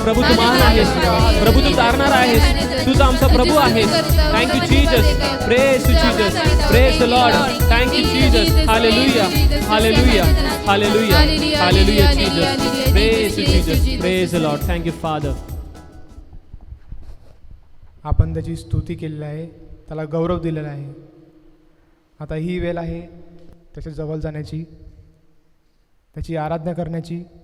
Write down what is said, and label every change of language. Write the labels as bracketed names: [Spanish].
[Marathi] प्रभू तू महान आहेस, प्रभू तू तारणार आहेस, तुझा आमचा प्रभू आहेस. [English] Thank you Jesus, praise to Jesus, praise the Lord. Thank you Jesus. Hallelujah, hallelujah, hallelujah, hallelujah Jesus. Praise to Jesus, praise the Lord. Thank you Father. [Marathi] आपण त्याची स्तुती केलेली आहे, त्याला गौरव दिलेला आहे. आता ही वेळ आहे त्याच्या जवळ जाण्याची, त्याची आराधना करण्याची.